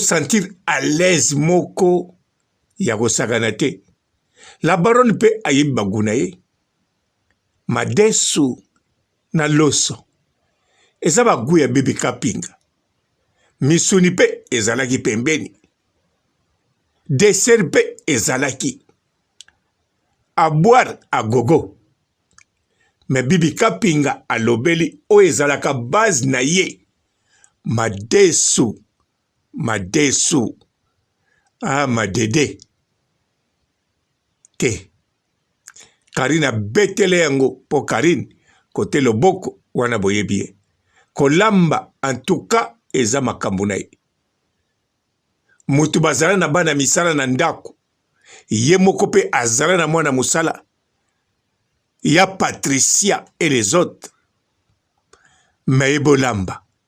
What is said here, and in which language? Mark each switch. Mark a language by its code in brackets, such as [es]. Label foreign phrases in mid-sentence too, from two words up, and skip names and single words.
[fr] sentir à l'aise [ln] moko ya kosakana te la baronne pe ayebi baguna ye madesu na loso eza bagu ya Bibi Kapinga misuni pe ezalaki pembeni dessert pe ezalaki [fr] a boire a gogo [ln] mais Bibi Kapinga alobeli o ezalaka base na ye madesu madede te Karine abetele yango po Karine kote loboko wana boyebi ye kolamba [fr] en tout cas [ln] eza makambo na ye mutu bazala na bana misala na ndako ye moko pe azala na mwana musala ya Patricia [fr] et les autres [ln] mais bolamba